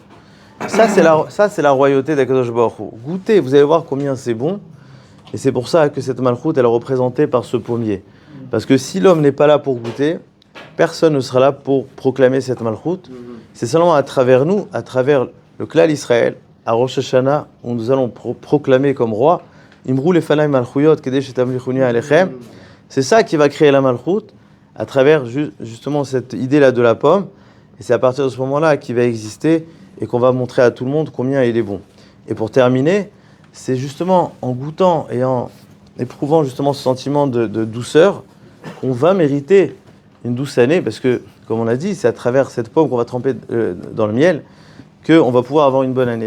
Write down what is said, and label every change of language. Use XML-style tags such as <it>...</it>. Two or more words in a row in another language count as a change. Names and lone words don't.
<fr>Ça, c'est la royauté d'</fr> <he>הקדוש ברוך הוא.</he> <fr>Goûtez, vous allez voir combien c'est bon. Et c'est pour ça que cette malchoute, elle est représentée par ce pommier. Parce que si l'homme n'est pas là pour goûter, personne ne sera là pour proclamer cette malchoute. C'est seulement à travers nous, à travers le klal Israël, à Rosh Hashanah, où nous allons proclamer comme roi</fr> <he>אמרו לפני מלכויות כדי שתמליכוני עליכם.</he> <fr>C'est ça qui va créer la malchoute, à travers justement cette idée-là de la pomme. Et c'est à partir de ce moment-là qu'il va exister et qu'on va montrer à tout le monde combien il est bon. Et pour terminer, c'est justement en goûtant et en éprouvant justement ce sentiment de douceur qu'on va mériter une douce année, parce que, comme on l'a dit, c'est à travers cette pomme qu'on va tremper dans le miel qu'on va pouvoir avoir une bonne année.</fr>